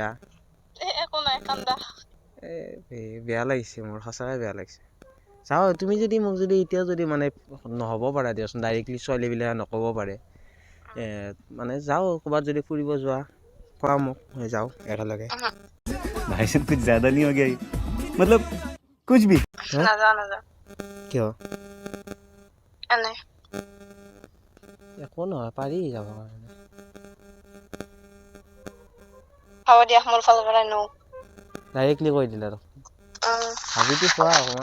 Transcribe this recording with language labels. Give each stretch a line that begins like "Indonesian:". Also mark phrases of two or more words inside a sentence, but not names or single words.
Assamese: একো নাই কান্দা বেয়া লাগিছে মোৰ সঁচাকৈ বেয়া লাগিছে চাওঁ তুমি যদি মোক যদি এতিয়াও যদি মানে নহ'ব পাৰে দিয়াচোন ডাইৰেক্টলি ছোৱালীবিলাকে নক'ব পাৰে মানে যাওঁ ক'ৰবাত যদি ফুৰিব যোৱা কোৱা মোক যাওঁ একেলগে
Hindi: भाई साहब कुछ ज्यादा नहीं हो गया ये? मतलब कुछ भी
Assamese: নাযাওঁ কিয় এনে একো নহয় পাৰি যাব কাৰণে হ'ব দিয়া মোৰ ফালৰ পৰা নো ডাইৰেক্টলি কৈ দিলা ভাবিতো চোৱা অকণমান